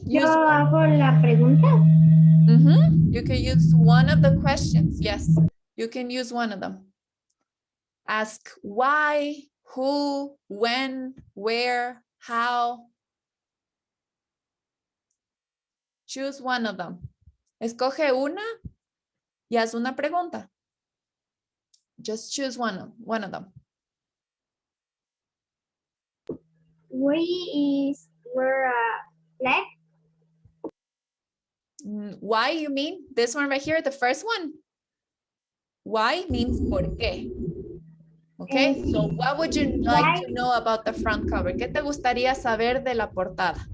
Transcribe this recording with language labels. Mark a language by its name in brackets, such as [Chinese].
[Spanish] Yo hago la pregunta. [English] You can use one of the questions. Yes, you can use one of them. Ask why, who, when, where, how. Choose one of them. [Spanish] Escoge una y haz una pregunta. [English] Just choose one of them. Why is wear a flag? Why you mean? This one right here, the first one. Why means [Spanish] por qué. [English] Okay, so what would you like to know about the front cover? [Spanish] ¿Qué te gustaría saber de la portada?